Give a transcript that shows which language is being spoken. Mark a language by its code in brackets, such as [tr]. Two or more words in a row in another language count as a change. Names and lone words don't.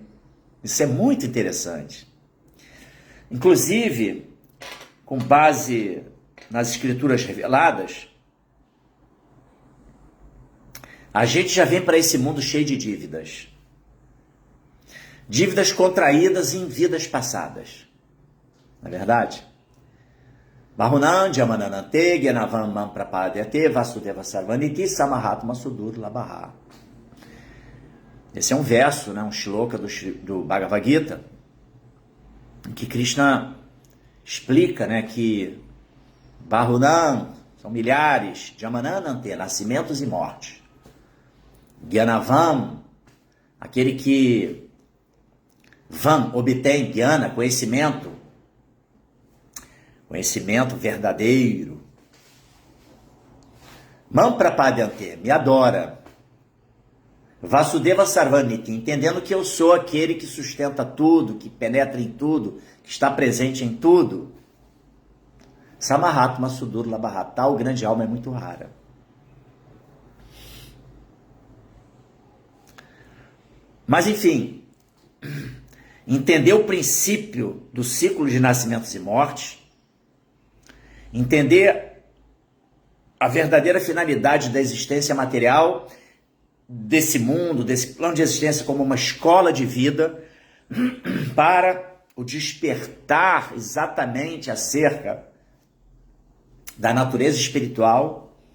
[pt] Isso é muito interessante. Inclusive, com base nas escrituras reveladas, a gente já vem para esse mundo cheio de dívidas. Dívidas contraídas em vidas passadas. Não é verdade? [sa] Bahunam Jamananante Gyanavam Mam Prapadyate Vasudeva Sarvaniti Samahatma Sudur Labaha. [pt] Esse é um verso, né, um shloka do Bhagavad Gita, em que Krishna explica, né, que Bahunam são milhares, Jamananante, nascimentos e mortes. Gyanavam, aquele que Vam obtém, Gyana, conhecimento verdadeiro. [sa] Mam Prapadyante, [pt] me adora. [sa] Vasudeva Sarvaniti, [pt] entendendo que eu sou aquele que sustenta tudo, que penetra em tudo, que está presente em tudo. [sa] Samahatma Sudur Labaha, [pt] tal grande alma é muito rara. Mas enfim, entender o princípio do ciclo de nascimentos e mortes, entender a verdadeira finalidade da existência material, desse mundo, desse plano de existência como uma escola de vida, para o despertar exatamente acerca da natureza espiritual.